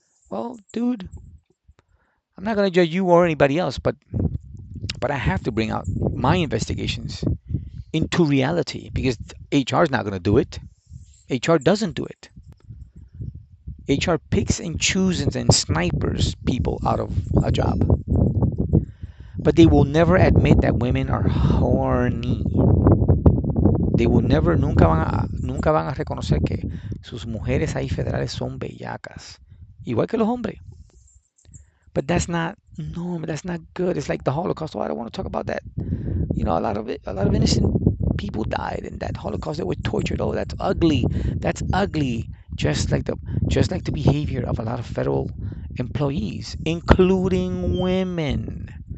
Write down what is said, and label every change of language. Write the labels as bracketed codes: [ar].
[en] Well, dude, I'm not gonna judge you or anybody else, but I have to bring out my investigations into reality because HR is not gonna do it. HR doesn't do it. HR picks and chooses and snipers people out of a job, but they will never admit that women are horny. They will never, [es] nunca van a reconocer que sus mujeres ahí federales son bellacas, igual que los hombres. [en] But that's not normal. That's not good. It's like the Holocaust. Oh, I don't want to talk about that. You know, a lot of innocent people died in that Holocaust. They were tortured. Oh, that's ugly. That's ugly. Just like the behavior of a lot of federal employees, including women.